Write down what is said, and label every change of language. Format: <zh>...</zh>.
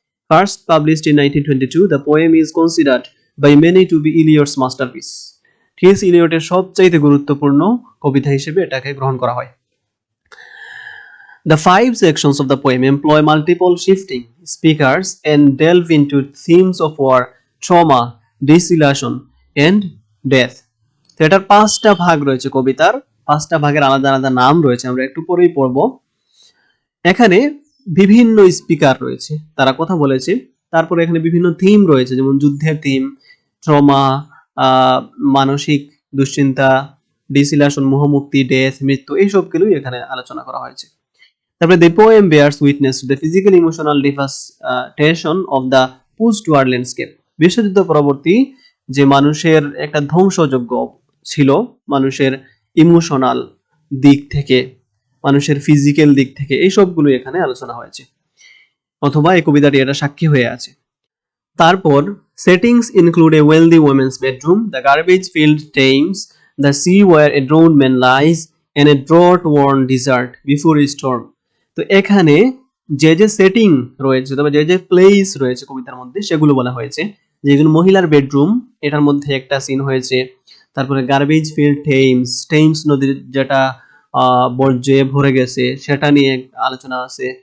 <en>First published in 1922, the poem is considered by many to be Eliot's masterpiece. T.S.</en> <bn>Eliot-এর সবচাইতে গুরুত্বপূর্ণ কবিতা হিসেবে এটাকে গ্রহণ করা হয়।</bn> <en>The 5 sections of the poem employ multiple shifting speakers and delve into themes of war, trauma, desolation, and death.</en> <bn>তো এটার 5টা ভাগ রয়েছে কবিতার, 5টা ভাগের আলাদা আলাদা নাম রয়েছে, আমরা একটু পরেই পড়ব। এখানে বিভিন্ন স্পিকার রয়েছে, তারা কথা বলেছে। তারপরে এখানে বিভিন্ন থিম রয়েছে, যেমন যুদ্ধের থিম, ট্রমা, মানসিক দুশ্চিন্তা, ডিসিলেশন, মোহমুক্তি, ডেথ, মৃত্যু, এই সবগুলোই এখানে আলোচনা করা হয়েছে।</bn> <en>তারপরে the poem bears witness to the physical emotional devastation of the post-war landscape.</en> <bn>বিশ্বযুদ্ধ পরবর্তী যে মানুষের একটা ধ্বংসযজ্ঞ ছিল, মানুষের ইমোশনাল দিক থেকে, মানুষের ফিজিক্যাল দিক থেকে, এই সবগুলো এখানে আলোচনা হয়েছে, অথবা এই কবিতাটি এটা সাক্ষী হয়ে আছে।</bn> <en>তারপর settings include a wealthy woman's bedroom, the garbage-filled Thames, the sea where a drowned man lies, and a drought-worn desert before a storm.</en> <bn>তো এখানে যে যে সেটিং রয়েছে অথবা যে যে প্লেস রয়েছে কবিতার মধ্যে সেগুলো বলা হয়েছে। যেগুলো মহিলার বেডরুম, এটার মধ্যে একটা সিন হয়েছে। তারপরে গার্বেজ ফিল্ড টেমস নদীর যেটা বর্জ্যে ভরে গেছে সেটা নিয়ে আলোচনা আছে।</bn>